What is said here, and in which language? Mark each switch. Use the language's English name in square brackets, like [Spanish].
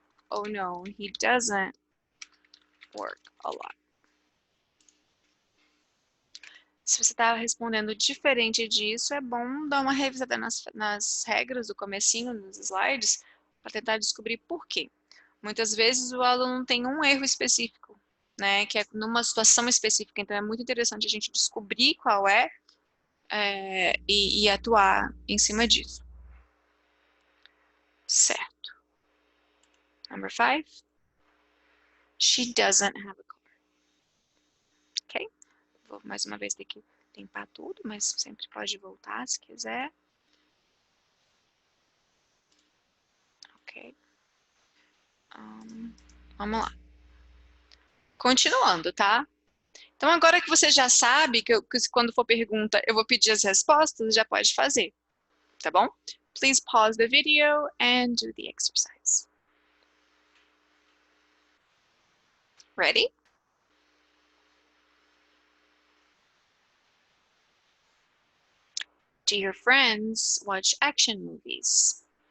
[English] Oh no, he doesn't work a lot. [Portuguese] Se você está respondendo diferente disso, é bom dar uma revisada nas regras do comecinho, nos slides, para tentar descobrir por quê. Muitas vezes o aluno tem um erro específico, né, que é numa situação específica, então é muito interessante a gente descobrir qual é, e atuar em cima disso. [English] Certo. Number 5. She doesn't have a car. Ok? [Portuguese] Vou mais uma vez ter que limpar tudo, mas sempre pode voltar se quiser. Ok. Vamos lá. Continuando, tá? Então, agora que você já sabe que quando for pergunta eu vou pedir as respostas, já pode fazer, tá bom? [English] Please pause the video and do the exercise. Ready? Do your friends watch action movies?